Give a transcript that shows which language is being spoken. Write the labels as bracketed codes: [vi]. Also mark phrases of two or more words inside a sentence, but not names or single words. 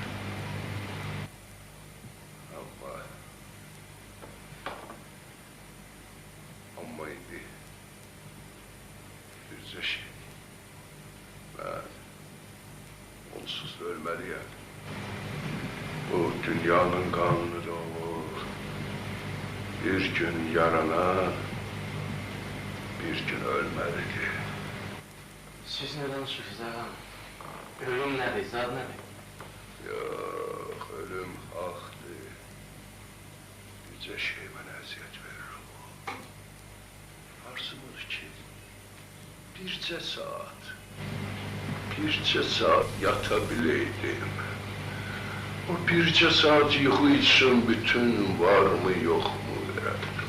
[az] Amma indi bircə şey, mən onsuz ölməliyəm. Bu dünyanın qanunu da olur. Bir gün yaranan, [tr] bir gün ölmelidir. [az] Siz ne danışırsınız ağam? [tr] Ölüm nedir, zad nedir? Yok, ölüm haktır. [az] Bircə şey mənə əziyyət verir. Arzumuz ki, bircə saat yata bileydim. O bircə saat yuxu için bütün var mı yok mu verərdim.